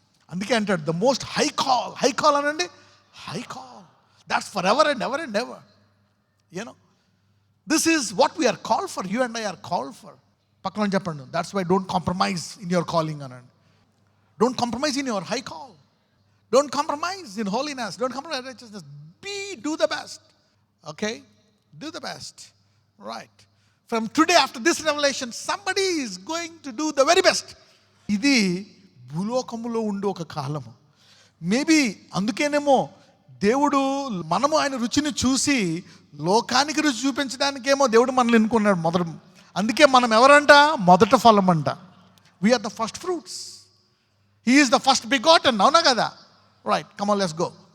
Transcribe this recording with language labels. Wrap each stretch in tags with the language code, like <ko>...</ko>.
<te>అందుకే అంటాడు</te> <en>the most high call</en> <te>అనండి, high call.</te> <en>That's for ever and ever and ever. You know this is what we are called for. You and I are called for.</en> <te>పక్కన చెప్పండి,</te> <en>That's why don't compromise in your calling అనండి. Don't compromise in your high call. Don't compromise in holiness. Don't compromise in righteousness. Do the best. Okay? Do the best. Right. From today, after this revelation, somebody is going to do the very best.</en> <te>ఇది భూలోకములో ఉండే ఒక కాలము. Maybe అందుకేనేమో దేవుడు మనము ఆయన రుచిని చూసి లోకానికి రుచి చూపించడానికేమో దేవుడు మనల్ని ఎన్నుకున్నాడు. మొదట అందుకే మనం ఎవరంట? మొదట ఫలం అంట.</te> <en>We are the first fruits. He is the first begotten. అవునా కదా? Right, come on, let's go.</en>